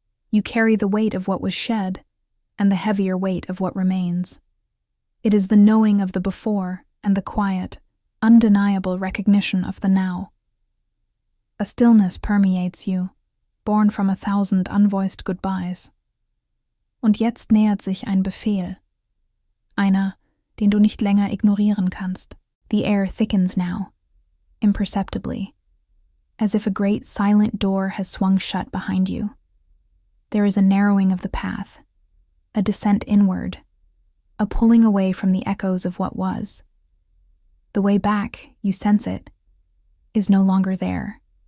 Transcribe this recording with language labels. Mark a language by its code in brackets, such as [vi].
[en] You carry the weight of what was shed, and the heavier weight of what remains. It is the knowing of the before and the quiet, undeniable recognition of the now. A stillness permeates you, born from 1,000 unvoiced goodbyes. [de] Und jetzt nähert sich ein Befehl. Einer, den du nicht länger ignorieren kannst. [en] The air thickens now, imperceptibly, as if a great silent door has swung shut behind you. There is a narrowing of the path, a descent inward, a pulling away from the echoes of what was. The way back, you sense it, is no longer there.